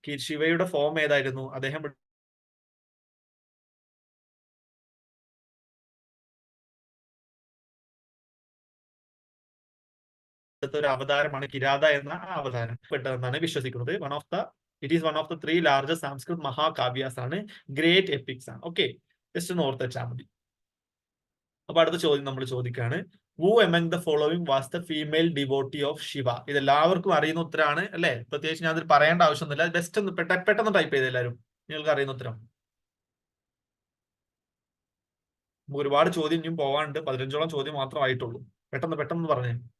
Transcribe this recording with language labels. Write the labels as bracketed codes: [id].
[ml] ശിവയുടെ ഫോം ഏതായിരുന്നു? അദ്ദേഹം ഒരു അവതാരമാണ് കിരാത എന്ന അവതാരം പെട്ടതെന്നാണ് വിശ്വസിക്കുന്നത്. [en] It is one of the 3 largest Sanskrit mahakavyas ആണ്, great epics ആണ്. [ml] ഓക്കെ, ജസ്റ്റ് ഒന്ന് ഓർത്ത് വെച്ചാൽ മതി. അപ്പൊ അടുത്ത ചോദ്യം നമ്മൾ ചോദിക്കാണ്. [en] Who among the following was the female devotee of Shiva? [ml] ഇതെല്ലാവർക്കും അറിയുന്ന ഉത്തരമാണ് അല്ലെ, പ്രത്യേകിച്ച് ഞാൻ അതിൽ പറയേണ്ട ആവശ്യമൊന്നുമില്ല. ബെസ്റ്റ് ഒന്ന് പെട്ടെന്ന് ടൈപ്പ് ചെയ്ത് എല്ലാവരും, നിങ്ങൾക്ക് അറിയുന്ന ഉത്തരം. ഒരുപാട് ചോദ്യം ഇനിയും പോകാനുണ്ട്. 15ഓളം ചോദ്യം മാത്രമായിട്ടുള്ളൂ. പെട്ടെന്ന് പറഞ്ഞേ.